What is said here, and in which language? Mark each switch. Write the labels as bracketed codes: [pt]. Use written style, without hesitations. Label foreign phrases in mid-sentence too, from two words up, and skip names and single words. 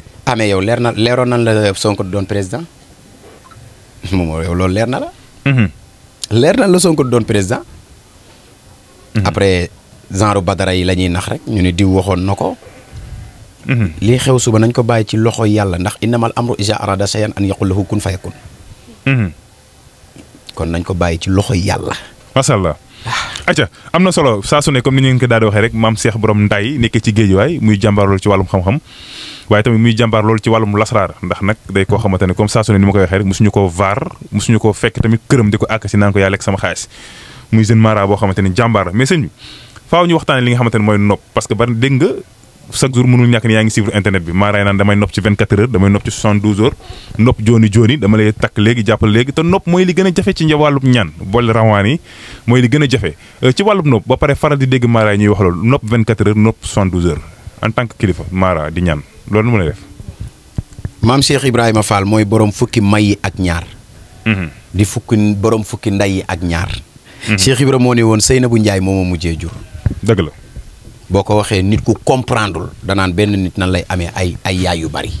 [wo] amee yow leeroon nan la Sonko doon président Momo yow loolu leer na la. leer na la Sonko doon président. [fr] après genre [wo] badara yi la ñuy nax rek ñu ne diw waxoon na ko. lii xew suba nañ ko bàyyi ci loxo yàlla ndax [ar] إنما أمره إذا أراد شيئا أن يقول له كن فيكون. [wo] kon nañ ko bàyyi ci loxo yàlla. [ar] ما شاء الله. [wo] acca am na solo saa su ne comme ni ngeen ko daal di waxee rek maam Cheikh borom Ndaye nekk ci géejuwaay muy jàmbaar loolu ci wàllum xam-xam waaye tamit muy jàmbaar loolu ci wàllum lasraar ndax nag day koo xamante ne comme saa su ne ni ma koy waxee rek mosuñu koo vaar mosuñu koo fekk tamit këram di ko àkk si naan ko yaa lekk sama xaalis muy jeune mara boo xamante ni jàmbaar la mais sëñ bi faaw ñu waxtaane li nga xamante ne mooy nopp [fr] parce que [wo] bari dégg nga [fr] chaque jour [wo] mënul ñàkk ni yaa ngi suivre internet bi maaraay naan damay nopp ci 24 heures damay nopp ci 72 heures nopp jooni dama lay takk léegi jàppal léegi te nopp mooy li gën a jafe ci wàllub ñaan boole rawaan yi mooy li gën a jafe ci wàllub nopp ba pare faral di dégg maaraay ñuy wax loolu nopp 24 heures nopp 72 heures [fr] en tant que [wo] kilifa maara di ñaan loolu nu mu lay def. maam Cheikh Ibrahima Fall mooy borom fukki may yi ak ñaar. di borom fukki nday yi ak ñaar. Cheikh Ibrahima moo ne woon Seynabou Ndiaye moo ma mujjee jur. dëgg la. boo ko waxee nit ku comprendre danaan benn nit nan lay amee ay yaay yu bari.